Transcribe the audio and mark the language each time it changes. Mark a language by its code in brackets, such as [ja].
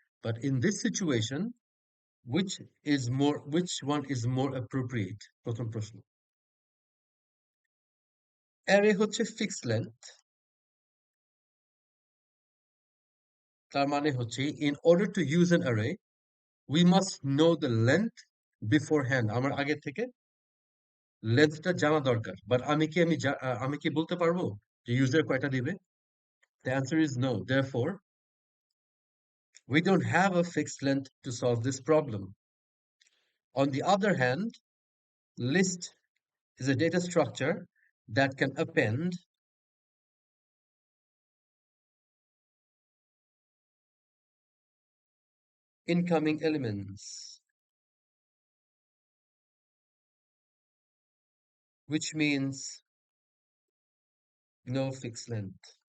[en] But in this situation, which one is more appropriate? [bn] প্রথম প্রশ্ন। Array হচ্ছে fixed length, তার মানে হচ্ছে [en] in order to use an array we must know the length beforehand. [bn] আমার আগে থেকে লেন্থটা জানা দরকার, বাট আমি কি বলতে পারবো যে ইউজার কয়টা দিবে? [en] The answer is no. Therefore, we don't have a fixed length to solve this problem. On the other hand, list is a data structure that can append incoming elements, which means no fixed length.